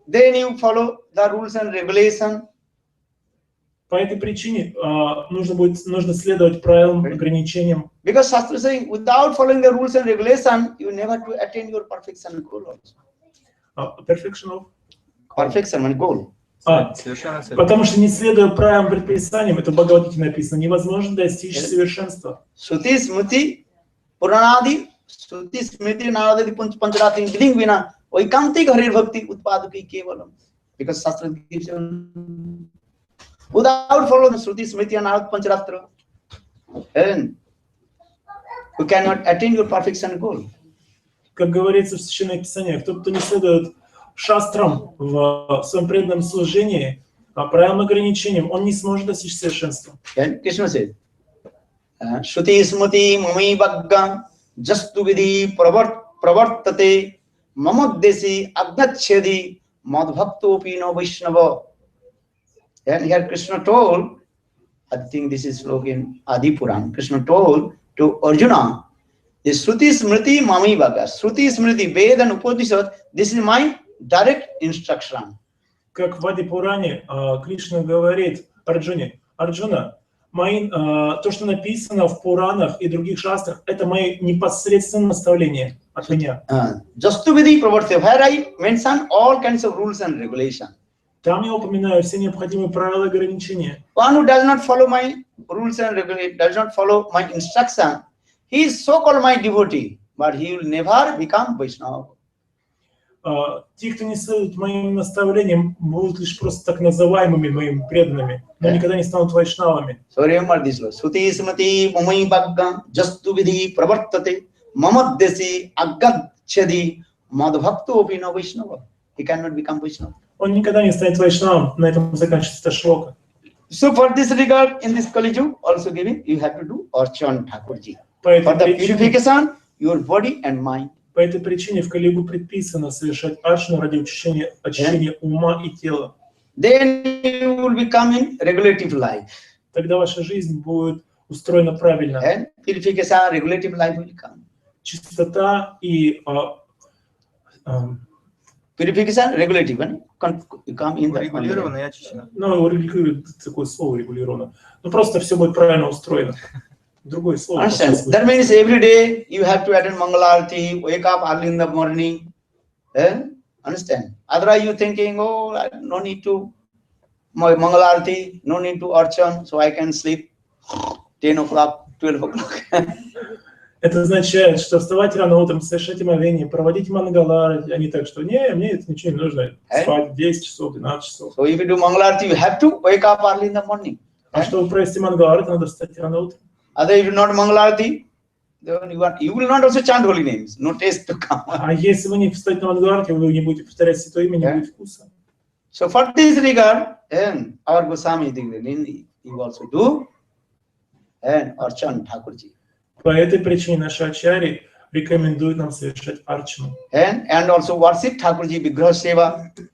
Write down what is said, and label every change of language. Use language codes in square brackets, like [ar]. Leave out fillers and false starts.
[en] Then you follow the rules and regulations. [ru] По этой причине нужно следовать правилам, ограничениям. [en] Because Shastra saying, without following the rules and regulations, you never to attain your perfection goal also. Perfection of? Perfection and goal. [ru] Потому что не следуя правилам, предписаниям, это в Бхагавад-гите написано, невозможно достичь совершенства. [sa] Shruti Smriti Puranadi Shruti Smriti Naradi Pancharati Viding Vina Vaikantik Harir Bhakti Utpaduki Kevalam. [en] Because Shastra gives you without following the Shruti Smriti and Narad Pancharatra, and you cannot attain your perfection goal. [ru] Как говорится в Священном Писании, кто не следует шастрам в своем преданном служении, правилам ограничениям, он не сможет достичь совершенства. [en] Krishna says, [sa] Shruti Smriti Mami Vagga Jastu Vidhi Pravartate Mamadesi Agnachedi Madbhakto Pino Vaishnava. [en] And here Krishna told, I think this is slogan in Adi Puran, Krishna told to Arjuna, the Shruti Smriti Mami Bhaga, Shruti Smriti, Veda and Upanishad, this is my direct instruction. [ru] Как в Ади Пуране Кришна говорит Арджуне, Арджуна, то, что написано в Пуранах и других шастрах, это мои непосредственные наставления от меня. [en] Just to be the proverb, where I mention all kinds of rules and regulations. [ru] Там я упоминаю все необходимые правила и ограничения. [en] One who does not follow my rules and regulations, does not follow my instruction, he is so-called my devotee, but he will never become Vaishnava. [ru] Те, кто не следует моим наставлениям, будут лишь просто так называемыми моими преданными, но никогда не станут вайшнавами. [en] So remember this verse. [sa] Suti smriti mamai bhagga jastu vidhi pravartate mamadesi aggadchadi madbhakto opina Vaishnava. [en] He cannot become Vaishnava. [ru] Он никогда не станет вайшнавом. На этом заканчивается эта шлока. [en] So for this regard, in this Kali Yuga, also giving, you have to do Archan Thakurji. [ru] По [en] For the [ru] этой причине, [en] purification, your body and mind. [ru] по этой причине в Кали-югу предписано совершать арчану ради очищения ума и тела. [en] Then you will become in regulative life. [ru] Тогда ваша жизнь будет устроена правильно. [en] And purification, regulative life will come. [ru] Чистота и [en] Purification, regulative, and you come in the [ru] Урегулировано и очищено. ну, такое слово регулировано. Ну, просто все будет правильно устроено. Другое слово. [en] Understand? That means every day you have to attend Mangalarti, wake up early in the morning. Understand? Otherwise you thinking, oh, I no need to Mangalarti, no need to Archan, so I can sleep 10 o'clock, 12 o'clock. [ru] Это означает, что вставать рано утром, совершать омовение, проводить мангалары, а не так, что не, мне это ничего не нужно, спать 10 часов, 12 часов. [en] So if you do Mangalarti, you have to wake up early in the morning. [ru] А чтобы провести мангалары, надо встать рано утром. [en] Otherwise, if you do not Mangalarti, then you will not also chant holy names. No taste to come. [ru] А если вы не встанете на мангаларке, вы не будете повторять святое имя, не будет вкуса. [en] So for this regard, and our Goswami, you also do, and Archan Thakurji. [ru] По этой причине наши ачари рекомендуют нам совершать арчану. [en] And also worship Thakurji Vigraha Seva.